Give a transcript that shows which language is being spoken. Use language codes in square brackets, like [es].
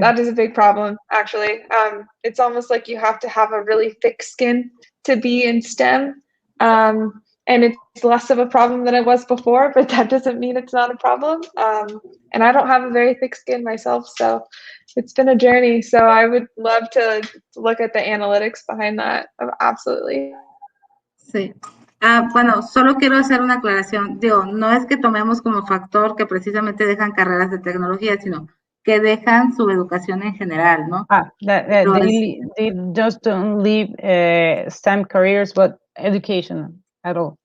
[en] That is a big problem, actually. It's almost like you have to have a really thick skin to be in STEM. And it's less of a problem than it was before, but that doesn't mean it's not a problem. And I don't have a very thick skin myself, so it's been a journey. So I would love to look at the analytics behind that. Absolutely. [es] Sí. Bueno, solo quiero hacer una aclaración. Digo, no es que tomemos como factor que precisamente dejan carreras de tecnología, sino que dejan su educación en general, ¿no? [en] They just don't leave STEM careers, but education at all.